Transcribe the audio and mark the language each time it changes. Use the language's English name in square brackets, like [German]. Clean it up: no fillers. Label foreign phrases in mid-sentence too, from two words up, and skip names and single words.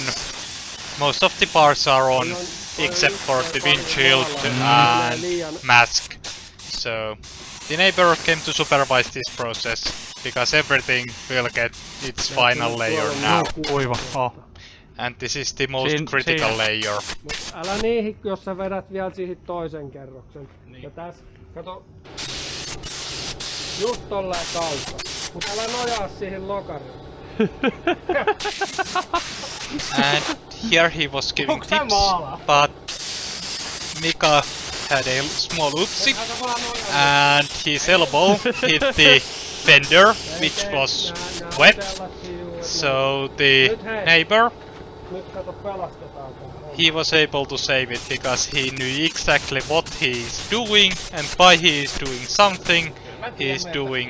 [English] Most of the parts are on, except for the windshield and mask. So the neighbor came to supervise this process, because everything will get its final layer now. And this is the most critical layer. [Finnish] Älä niihin, jos sä vedät vielä siihen toisen kerroksen. Niin. Ja tässä, kato, just tolleen kautta. Mut älä nojaa siihen lokariin. [English] And here he was giving tips, but Mika had a small oopsie, and his elbow hit the fender, which was wet. So the neighbor, he was able to save it because he knew exactly what he is doing, and why he is doing something he is doing.